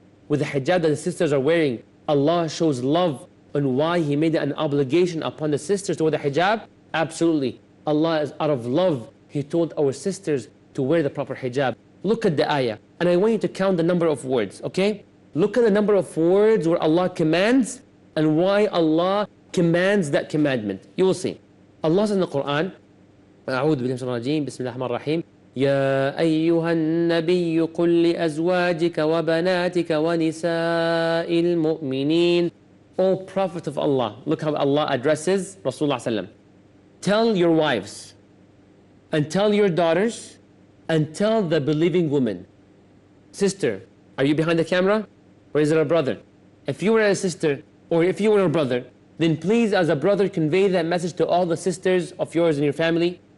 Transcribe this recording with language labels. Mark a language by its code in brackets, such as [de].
[en] With the hijab that the sisters are wearing, Allah shows love on why He made it an obligation upon the sisters to wear the hijab? Absolutely. Allah is out of love. He told our sisters to wear the proper hijab. Look at the ayah, and I want you to count the number of words, okay? Look at the number of words where Allah commands and why Allah commands that commandment. You will see. Allah says in the Quran, [ar] أعوذ بالله من الشيطان الرجيم بسم الله الرحمن الرحيم يا أيها النبي قل لأزواجك وبناتك ونساء المؤمنين. [en] O Prophet of Allah, look how Allah addresses Rasulullah sallam. Tell your wives, and tell your daughters, and tell the believing women. Sister, are you behind the camera? Or is it a brother? If you were a sister, or if you were a brother, then please as a brother convey that message to all the sisters of yours and your family.